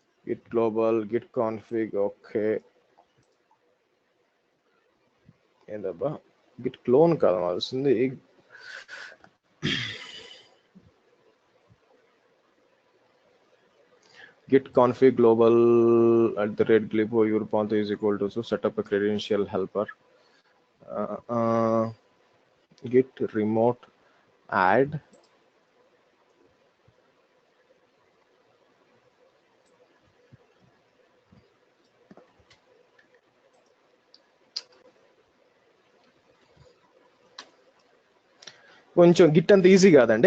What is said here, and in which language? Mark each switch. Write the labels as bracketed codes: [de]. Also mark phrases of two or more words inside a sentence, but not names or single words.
[en] git global git config. Okay, ఏందబ్బా git clone [te] కాదు మాల్సింది. [en] Git config global @glibho urpantho is equal to, so set up a credential helper. Git remote add [te] కొంచెం గిట్ అంత ఈజీ కాదండి.